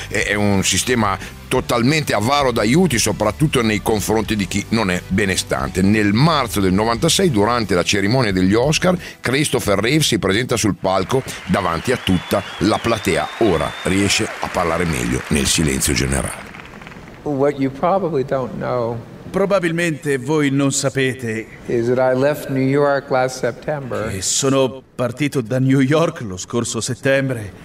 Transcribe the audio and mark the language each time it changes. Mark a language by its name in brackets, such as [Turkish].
[Italian] È un sistema totalmente avaro d'aiuti, soprattutto nei confronti di chi non è benestante. Nel marzo del 96, durante la cerimonia degli Oscar, Christopher Reeve si presenta sul palco davanti a tutta la platea. Ora riesce a parlare meglio nel silenzio generale. [English] What you probably don't know, [Italian] probabilmente voi non sapete, [English] is that I left New York last September, [Italian] che sono partito da New York lo scorso settembre,